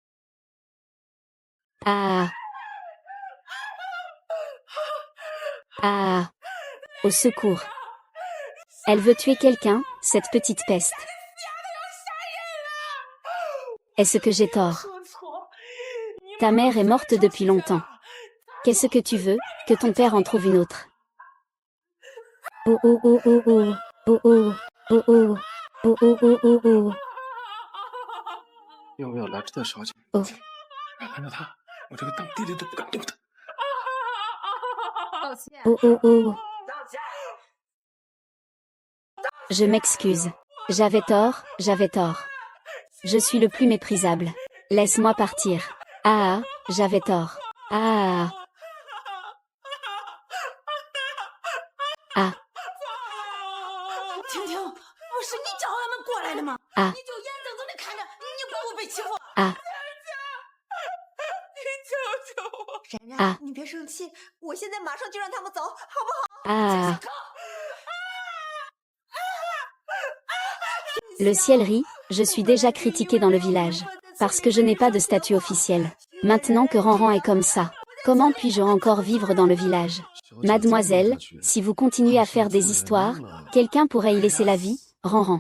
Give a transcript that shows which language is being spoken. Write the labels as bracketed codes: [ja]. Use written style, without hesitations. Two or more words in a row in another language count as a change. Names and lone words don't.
[fr] Ah! Ah! Au secours. Elle veut tuer quelqu'un, cette petite peste. Est-ce que j'ai tort? Ta mère est morte depuis longtemps. Qu'est-ce que tu veux, que ton père en trouve une autre? Oh oh oh oh oh, oh oh, oh oh, oh oh oh oh oh. [zh] 要不要来这小姐？哦，看到她，我这个当爹的都不敢动她。 [fr] Oh oh oh. Je m'excuse. J'avais tort, j'avais tort. Je suis le plus méprisable. Laisse-moi partir. Ah, j'avais tort. Ah. Ah. [zh] 婷婷，不是你叫俺们过来的吗？啊你就眼睁睁的看着你姑姑被欺负。 Ah. 你救救我！冉冉，啊你别生气，我现在马上就让他们走，好不好？ Ah. [fr] Le ciel rit, je suis déjà critiqué dans le village. Parce que je n'ai pas de statut officiel. Maintenant que Ranran est comme ça, comment puis-je encore vivre dans le village? Mademoiselle, si vous continuez à faire des histoires, quelqu'un pourrait y laisser la vie, Ranran.